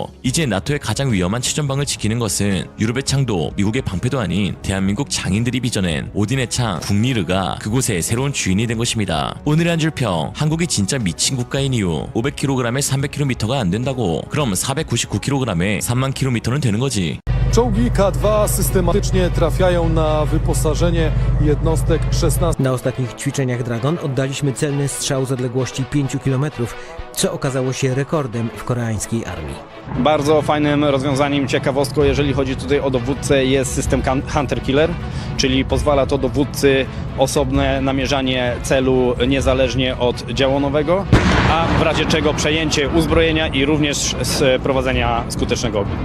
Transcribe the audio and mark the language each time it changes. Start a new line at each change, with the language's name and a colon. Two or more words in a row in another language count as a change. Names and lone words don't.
Korean: 이제 나토의 가장 위험한 최전방을 지키는 것은 유럽의 창도, 미국의 방패도 아닌 대한민국 장인들이 빚어낸 오딘의 창 국리르가 그곳의 새로운 주인이 된 것입니다. 오늘의 한 줄 평, 한국이 진짜 미친 국가인 이유. 500kg에 300km가 안 된다고. 그럼 499kg에 3만 km는 되는 거지.
Polish: Czołgi K2 systematycznie trafiają na wyposażenie jednostek 16. Na ostatnich ćwiczeniach Dragon oddaliśmy celny strzał z odległości 5 km, co okazało się rekordem w koreańskiej armii. Bardzo fajnym rozwiązaniem, ciekawostką, jeżeli chodzi tutaj o dowódcę, jest system Hunter Killer, czyli pozwala to dowódcy osobne namierzanie celu niezależnie od działonowego, a w razie czego przejęcie uzbrojenia i również prowadzenia skutecznego ognia.